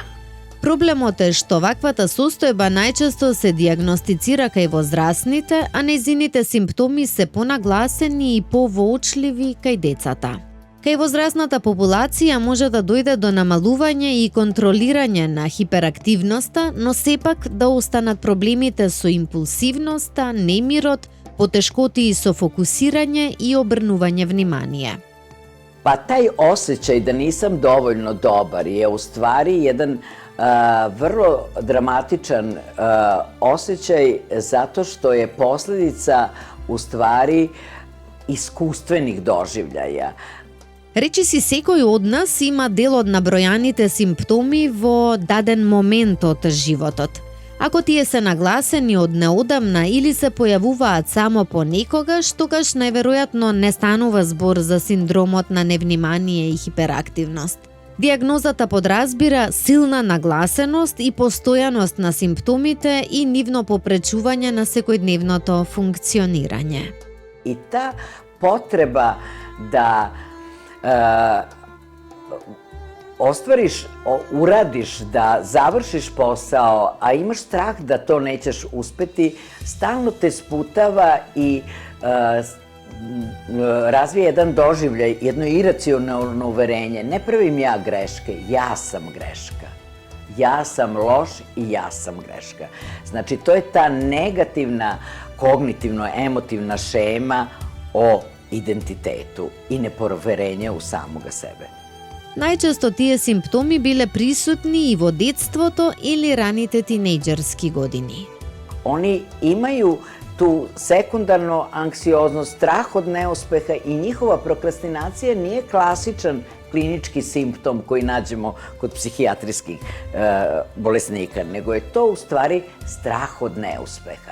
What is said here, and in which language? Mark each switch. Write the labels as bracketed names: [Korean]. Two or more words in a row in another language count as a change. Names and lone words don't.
[Macedonian] Проблемот е што ваквата состојба најчесто се дијагностицира кај возрастните, а нејзините симптоми се понагласени и повоочливи кај децата. Кај возрастната популација може да дојде до намалување и контролирање на хиперактивноста, но сепак да останат проблемите со импулсивноста, немирот, потешкоти со фокусирање и обрнување внимание. [Serbian] Pa taj osjećaj da nisam dovoljno dobar je u stvari jedan vrlo dramatičan osjećaj zato što je posljedica u stvari iskustvenih doživljaja. [Macedonian] Речиси секој од нас има дел од набројаните симптоми во даден момент од животот. Ако тие се нагласени од неодамна или се појавуваат само понекогаш, тогаш најверојатно не станува збор за синдромот на невнимание и хиперактивност. Дијагнозата подразбира силна нагласеност и постојаност на симптомите и нивно попречување на секојдневното функционирање. [Serbian] I ta potreba da ostvariš, uradiš, da završiš posao, a imaš strah da to nećeš uspeti, stalno te sputava i razvije jedan doživljaj, jedno iracionalno uverenje. Ne pravim ja greške, ja sam greška. Ja sam loš i ja sam greška. Znači, to je ta negativna kognitivno-emotivna šema o identitetu i nepoverenje u samoga sebe. [Macedonian] Најчесто тие симптоми биле присутни и во детството или раните тинејџерски години. [Serbian] Oni imaju tu sekundarnu anksioznost, strah od neuspeha i njihova prokrastinacija nije klasičan klinički simptom koji nađemo kod psihijatrijskih bolesnika, nego je to u stvari strah od neuspeha.